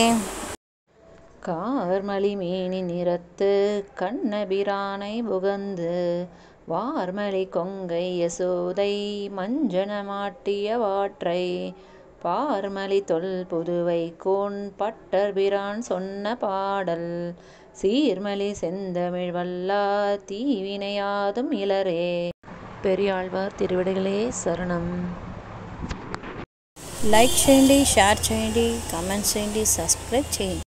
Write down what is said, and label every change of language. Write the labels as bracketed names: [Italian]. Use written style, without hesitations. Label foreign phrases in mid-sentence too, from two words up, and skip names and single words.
[Tamil] கார்மலி மேனி நிறத்து கண்ணபிரானை புகந்து வார்மலி கொங்கை யசோதை மஞ்சனமாட்டிய வாற்றை பார்மலி தொல் புதுவை கோன் பட்டர்பிரான் சொன்ன பாடல் சீர்மலி செந்தமிழ் வல்லார் தீவினையாதும் இலரே. பெரியாழ்வார் திருவடிகளே சரணம். [Telugu] లైక్ చేయండి, షేర్ చేయండి, కామెంట్స్ చేయండి, సబ్స్క్రైబ్ చేయండి.